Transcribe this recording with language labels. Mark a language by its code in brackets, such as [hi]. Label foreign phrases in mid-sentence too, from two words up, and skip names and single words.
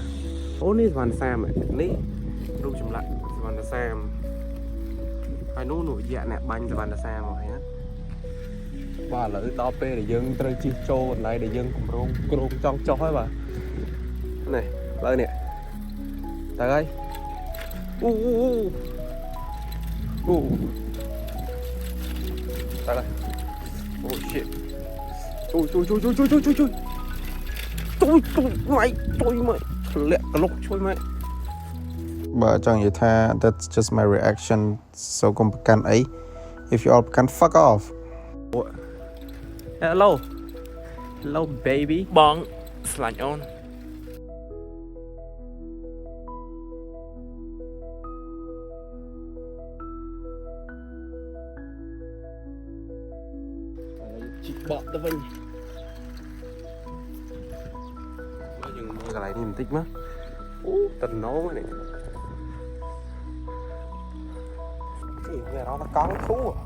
[km] អូនេះសវណ្ណសាមនេះរូបចម្លាក់សវណ្ណសាមហើយនោះយៈអ្នកបាញ់សវណ្ណសាមមកហើយណាបាទឥឡូវដល់ពេលដែលយើងត្រូវជិះចូលកន្លែងដែលយើងគ្រោងចង់ចុះហើយបាទនេះលើនេះទៅហើយអូ ទៅហើយអូ shit ជួយមកធ្លាក់ក្លុកជួយមកបើចង់និយាយថា [en] that's just my reaction so [km] កុំប្រកាន់អី [en] if you all [km] ប្រកាន់ [en] fuck off hello baby [km] បងស្លាញ់អូន ជីកបកទៅវិញមកយើងមើលកន្លែងនេះបន្តិចមកអូតំណងនេះគេមានអារម្មណ៍ថាកង់ធូរ